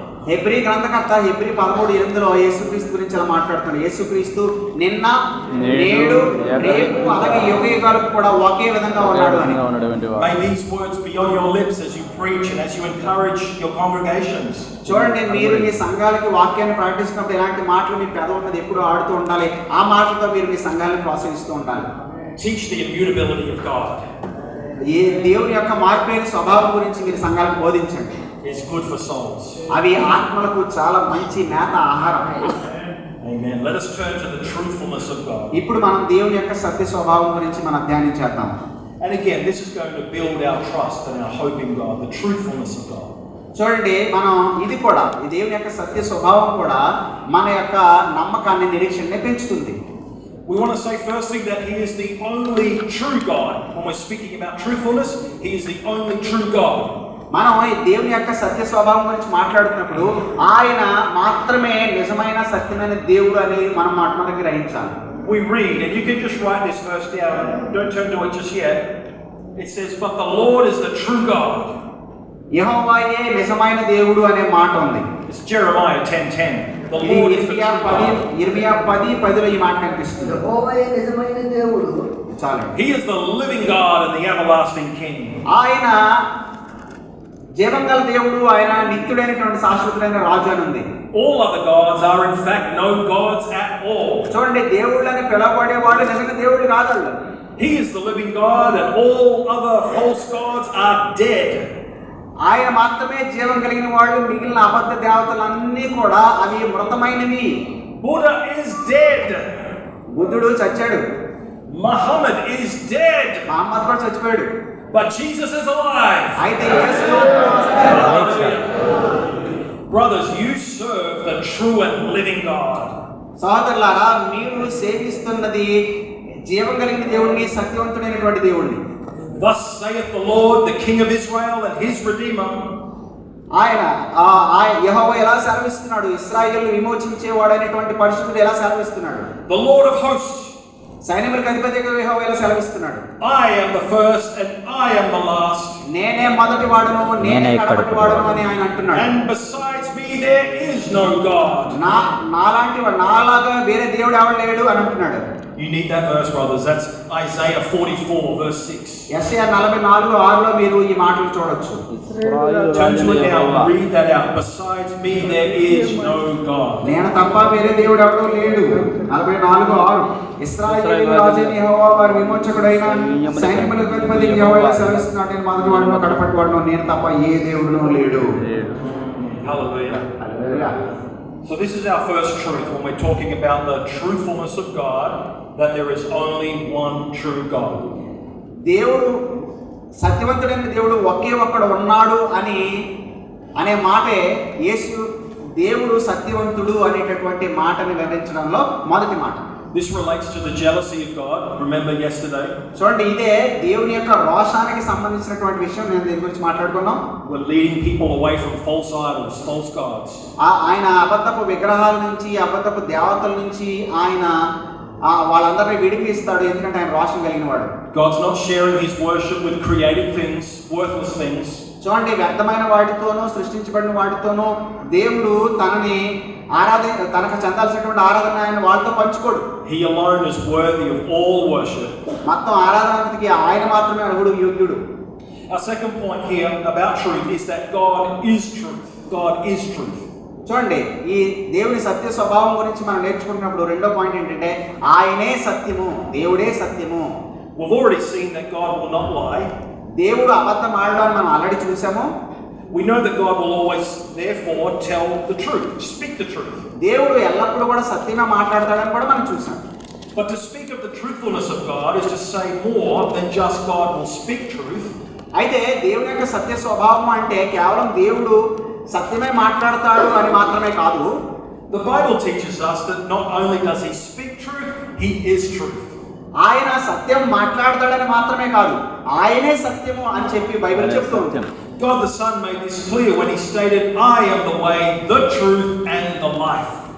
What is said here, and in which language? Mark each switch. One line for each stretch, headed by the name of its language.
Telugu: Hebrew గ్రంథకర్త Hebrew 13:8లో యేసుక్రీస్తు గురించి అలా మాట్లాడుతున్నాడు. యేసుక్రీస్తు నిన్న, నేడు, రేపు అలాగే యుగయుగాలకు కూడా ఒకే విధంగా ఉన్నాడు అని.
English: May these words be on your lips as you preach and as you encourage your congregations.
Telugu: చూడండి, మీరు మీ సంఘాలకి వాక్యాన్ని ప్రకటిస్తున్నప్పుడు ఇలాంటి మాటలు మీ పెదవుల మీద ఎప్పుడు ఆడుతూ ఉండాలి. ఆ మాటలతో మీరు మీ సంఘాలను ప్రోత్సహిస్తూ ఉండాలి.
English: Teach the immutability of God.
Telugu: ఈ దేవుని యొక్క మార్పులేని స్వభావం గురించి మీరు సంఘాలకు బోధించండి.
English: It's good for souls.
Telugu: అవి ఆత్మలకు చాలా మంచి మేత ఆహారం.
English: Amen. Let us turn to the truthfulness of God.
Telugu: ఇప్పుడు మనం దేవుని యొక్క సత్య స్వభావం గురించి మనం ధ్యానించేద్దాం.
English: And again, this is going to build our trust and our hope in God, the truthfulness of God.
Telugu: చూడండి, మనం ఇది కూడా ఈ దేవుని యొక్క సత్య స్వభావం కూడా మన యొక్క నమ్మకాన్ని, నిరీక్షణని పెంచుతుంది.
English: We want to say firstly that he is the only true God. When we're speaking about truthfulness, he is the only true God.
Telugu: మనం ఈ దేవుని యొక్క సత్య స్వభావం గురించి మాట్లాడుతున్నప్పుడు ఆయన మాత్రమే నిజమైన సత్యమైన దేవుడు అని మనం గ్రహించాలి.
English: We read, and you can just write this verse down. Don't turn to it just yet. It says, "But the Lord is the true God."
Telugu: యెహోవాయే నిజమైన దేవుడు అనే మాట ఉంది.
English: It's Jeremiah 10:10. The
Telugu: ఇది
English: Lord is the true God.
Telugu: ఇర్మియా 10:10లో ఈ మాట కనిపిస్తుంది. యెహోవాయే నిజమైన దేవుడు. చాలు.
English: He is the living God and the everlasting King.
Telugu: ఆయన జీవంగల దేవుడు, ఆయన నిత్యుడైనటువంటి శాశ్వతుడైన రాజు అని ఉంది.
English: All other gods are in fact no gods at all.
Telugu: చూడండి, దేవుళ్ళని పిలవబడే వాళ్ళు నిజంగా దేవుళ్ళు కాదు.
English: He is the living God and all other false gods are dead.
Telugu: ఆయన మాత్రమే జీవం కలిగిన వాళ్ళు, మిగిలిన అబద్ధ దేవతలన్నీ కూడా అవి మృతమైనవి.
English: Buddha is dead.
Telugu: బుద్ధుడు చచ్చాడు.
English: Muhammad is dead.
Telugu: మహమ్మద్ కూడా చచ్చిపోయాడు.
English: But Jesus is alive.
Telugu: అయితే యేసు మాత్రం సజీవుడు.
English: Brothers, you serve the true and living God.
Telugu: సహోదరులారా, మీరు సేవిస్తున్నది జీవం కలిగిన దేవుణ్ణి, సత్యవంతుడైనటువంటి దేవుణ్ణి.
English: Thus saith the Lord, the King of Israel and his Redeemer.
Telugu: ఆయన యెహోవా ఎలా సెలవిస్తున్నాడు, ఇశ్రాయేలును విమోచించేవాడైనటువంటి పరిశుద్ధుడు ఎలా సెలవిస్తున్నాడు,
English: The Lord of hosts.
Telugu: సైన్యములకు అధిపతిగా యెహోవా ఎలా సెలవిస్తున్నాడు,
English: I am the first and I am the last.
Telugu: నేనే మొదటి వాడును, నేనే కడపటి వాడును అని ఆయన అంటున్నాడు.
English: And besides me there is no God.
Telugu: నాలాగా వేరే దేవుడు ఎవడు లేడు అని అంటున్నాడు.
English: You need that verse, brothers. That's Isaiah 44 verse 6.
Telugu: యెషయా 44:6లో మీరు ఈ మాటలు చూడొచ్చు.
English: Turn to it now and read that out. Besides me there is no God.
Telugu: నేను తప్ప వేరే దేవుడు ఎవడూ లేడు. 44:6 ఇశ్రాయేలు రాజైన యెహోవా వారి విమోచకుడైన సైన్యములకు అధిపతి యెహోవా సెలవిస్తున్నాడు, నేను మొదటి వాడును, కడపటి వాడును, నేను తప్ప ఏ దేవుడును లేడు.
English: Hallelujah.
Telugu: Hallelujah.
English: So this is our first truth when we're talking about the truthfulness of God, that there is only one true God.
Telugu: దేవుడు సత్యవంతుడైన దేవుడు ఒకే ఒక్కడు ఉన్నాడు అనే మాటే యేసు దేవుడు సత్యవంతుడు అనేటటువంటి మాటని వివరించడంలో మొదటి మాట.
English: This relates to the jealousy of God. Remember yesterday?
Telugu: చూడండి, ఇదే దేవుని యొక్క రోషానికి సంబంధించినటువంటి విషయం. నేను దీని గురించి మాట్లాడుకున్నాం.
English: We're leading people away from false idols, false gods.
Telugu: ఆయన అబద్ధపు విగ్రహాల నుంచి, అబద్ధపు దేవతల నుంచి ఆయన వాళ్ళందరినీ విడిపిస్తాడు, ఎందుకంటే ఆయన రోషం కలిగిన వాడు.
English: God's not sharing his worship with created things, worthless things.
Telugu: చూడండి, వ్యర్థమైన వాటితోనూ సృష్టించబడిన వాటితోనూ దేవుడు తనకు చెందాల్సినటువంటి ఆరాధన ఆయన వాళ్ళతో పంచుకోడు.
English: He alone is worthy of all worship.
Telugu: మొత్తం ఆరాధనకి ఆయన మాత్రమే అర్హుడు, యోగ్యుడు.
English: Our second point here about truth is that God is truth. God is truth.
Telugu: చూడండి, ఈ దేవుని సత్య స్వభావం గురించి మనం నేర్చుకుంటున్నప్పుడు రెండో పాయింట్ ఏంటంటే ఆయనే సత్యము, దేవుడే సత్యము.
English: We've already seen that God will not lie.
Telugu: దేవుడు అబద్ధం ఆడడం మనం ఆల్రెడీ చూసాము.
English: We know that God will always therefore tell the truth, speak the truth.
Telugu: దేవుడు ఎల్లప్పుడూ కూడా సత్యమే మాట్లాడతాడని కూడా మనం చూసాం.
English: But to speak of the truthfulness of God is to say more than just God will speak truth.
Telugu: అయితే దేవుని యొక్క సత్య స్వభావం అంటే కేవలం దేవుడు సత్యమే మాట్లాడతాడు అని మాత్రమే కాదు.
English: The Bible teaches us that not only does he speak truth, he is truth.
Telugu: ఆయన సత్యం మాట్లాడతాడని మాత్రమే కాదు, ఆయనే సత్యము అని చెప్పి బైబిల్ చెప్తూ ఉంటుంది.
English: God the Son made this clear when he stated, I am the way, the truth and the life.